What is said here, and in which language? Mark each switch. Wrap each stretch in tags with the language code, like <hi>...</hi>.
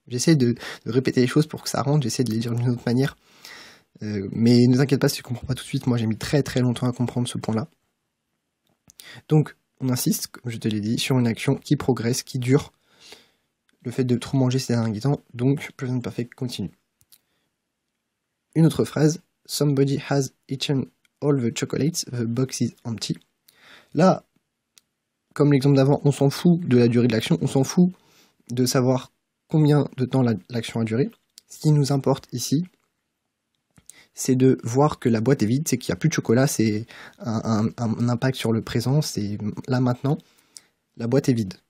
<fr>J'essaie de répéter les choses pour que ça rentre, j'essaie de les dire d'une autre manière. Mais ne t'inquiète pas si tu ne comprends pas tout de suite, moi j'ai mis très très longtemps à comprendre ce point-là. Donc, on insiste, comme je te l'ai dit, sur une action qui progresse, qui dure. Le fait de trop manger ces derniers temps, donc present perfect continue. Une autre phrase,</fr> <en>somebody has eaten all the chocolates, the box is empty.</en> <fr>Là, comme l'exemple d'avant, on s'en fout de la durée de l'action, on s'en fout de savoir combien de temps l'action a duré. Ce qui nous importe ici, c'est de voir que la boîte est vide, c'est qu'il n'y a plus de chocolat, c'est un impact sur le présent, c'est là maintenant, la boîte est vide.</fr>